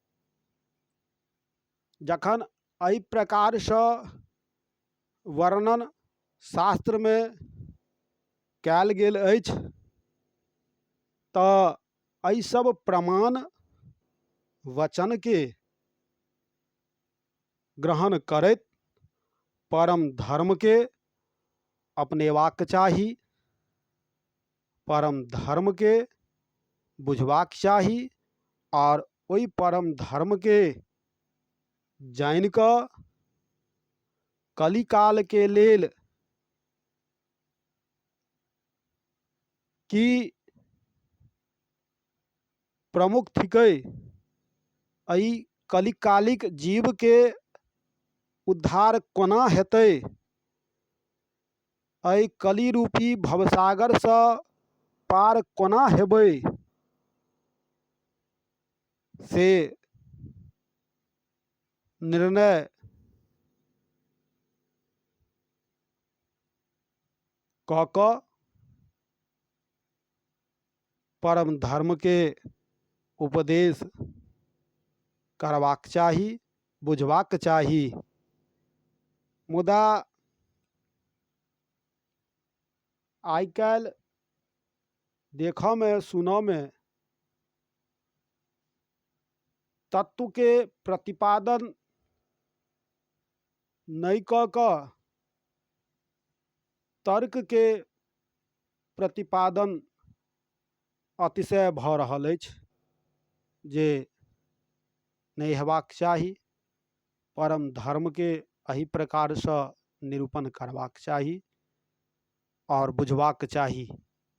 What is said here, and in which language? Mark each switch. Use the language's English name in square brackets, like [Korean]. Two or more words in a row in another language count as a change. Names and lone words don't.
[Maithili] जखन एहि प्रकार से वर्णन शास्त्र में कयल गेल अछि तऽ एहि सब प्रमाण वचन के ग्रहण करैत परम धर्म के अपनेबाक चाही, परम धर्म के बुझबाक चाही और ओहि परम धर्म के जानि कऽ कलिकाल के लेल की प्रमुख थिकै। एहि कलिकालिक जीव के उद्धार कोना हेतै। एहि कली रूपी भवसागर से पार कोना हेबै से निर्णय कऽ कऽ परम धर्म के उपदेश करबाक चाही, बुझबाक चाही। मुदा आइ काल्हि देखऽ में सुनऽ में तत्व के प्रतिपादन नहीं कऽ कऽ तर्क के प्रतिपादन अतिशय भऽ रहल अछि, जे नहीं हेबाक चाही। परम धर्म के एहि प्रकार से निरूपण करबाक चाही और बुझबाक चाही।